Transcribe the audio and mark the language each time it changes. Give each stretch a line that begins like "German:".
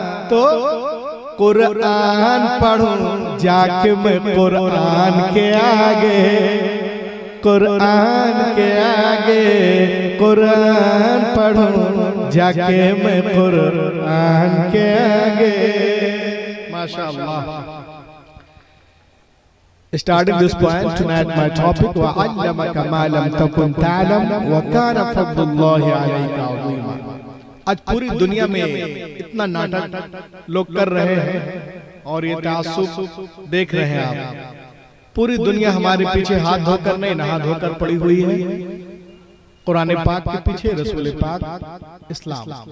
Hindi: तो कुरान पढ़ूं जाके मैं कुरान के आगे, कुरान के आगे, कुरान पढ़ूं जाके मैं कुरान के आगे। माशाअल्लाह।
English: Starting this point tonight, my topic
Arabic: وَعَلَّمَكَ مَا لَمْ تَكُنْ تَعْلَمْ وَكَانَ فَضْلُ اللَّهِ عَلَيْكَ عَظِيمًا।
Hindi: आज पूरी दुनिया में इतना नाटक लोग कर रहे हैं और ये तासुब देख रहे हैं आप। पूरी दुनिया हमारे पीछे हाथ धोकर नहीं, नहा धोकर पड़ी हुई है कुरान पाक के पीछे, रसूल पाक इस्लाम।